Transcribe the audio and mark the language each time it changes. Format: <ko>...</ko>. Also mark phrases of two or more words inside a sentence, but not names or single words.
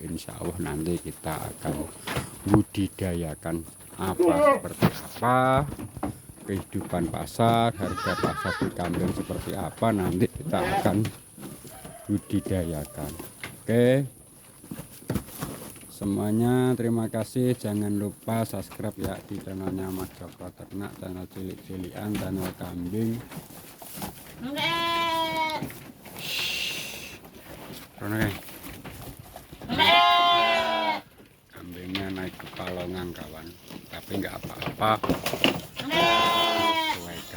<ar>إن شاء الله</ar> <id>nanti kita akan budidayakan seperti apa kehidupan pasar, harga pasar di kambing seperti apa, nanti kita akan budidayakan. Oke, semuanya terima kasih, jangan lupa subscribe ya di channelnya Mas Joko Ternak, channel cilik-cilikan, channel kambing. Kambingnya naik ke palongan kawan, tapi nggak apa-apa, sesuaikan.</id>